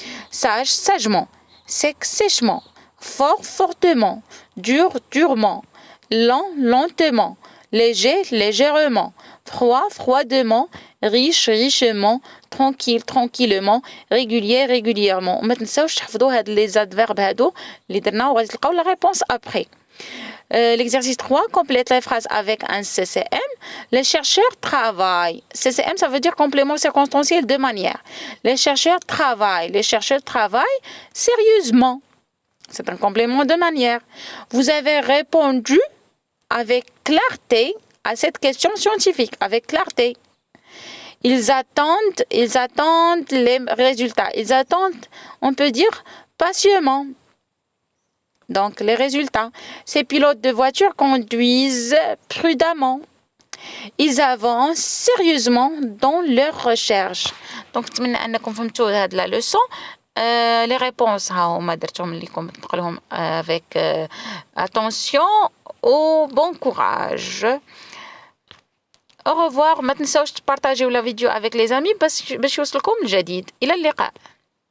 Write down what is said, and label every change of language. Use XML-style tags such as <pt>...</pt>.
<fr>Sage, sagement. Sec, sèchement. Fort, fortement. Dur, durement. Lent, lentement. Léger, légèrement. Froid, froidement. Riche, richement. Tranquille, tranquillement. Régulier, régulièrement.</fr> <ar>ما تنساوش تحفظوا هاد</ar> <fr>les adverbes</fr> <ar>هادو اللي درنا وغادي تلقاو</ar> <fr>la réponse après. L'exercice 3 complète les phrases avec un CCM. Les chercheurs travaillent. CCM, ça veut dire complément circonstanciel de manière. Les chercheurs travaillent. Les chercheurs travaillent sérieusement. C'est un complément de manière. Vous avez répondu avec clarté à cette question scientifique. Avec clarté. Ils attendent les résultats. Ils attendent, on peut dire, patiemment. Donc, les résultats. Ces pilotes de voiture conduisent prudemment. Ils avancent sérieusement dans leurs recherches. Donc,</fr> <ar>نتمنى أنكم فهمتوا هذه</ar> <fr>la leçon. Les réponses</fr> <ar>ها هما درتهم لكم تقراوهم</ar> <fr>avec attention au bon courage. Au revoir.</fr> <ar>ما تنساوش تبارطاجيو</ar> <fr>la vidéo avec les amis</fr> <ar>باش يوصلكم الجديد. إلى اللقاء.</ar>